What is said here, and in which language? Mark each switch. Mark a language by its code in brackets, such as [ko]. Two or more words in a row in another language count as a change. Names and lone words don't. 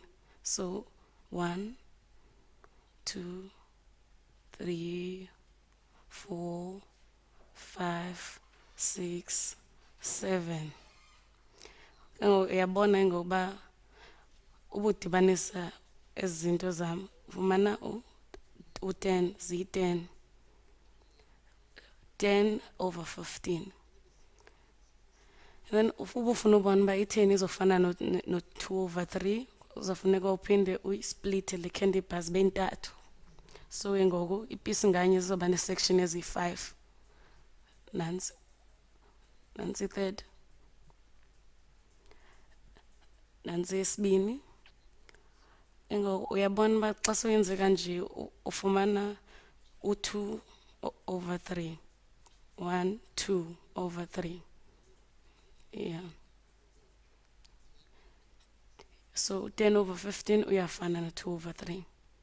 [en] So 1, 2, 3, 4, 5, 6, 7. [xh] Uyabona ngokuba ubudibanisa ezi zinto zam ufumana u-10 ziyi-10. [en] 10 over 15. [xh] And then uba ufuna ubona uba i-10 izofana no-2 over 3, uzofuneka uphinde uyisplithe le candy bar zibe ntathu. So ke ngoku ipisi nganye zizoba ne-section eziyi-5. Nansi i-third. Nansi yesibini. Ngoku uyabona uba xa soyenze kanje ufumana u-2 over 3. [en] 1, 2 over 3. Yeah. [xh] So 10 over 15 uyafana no 2 over 3.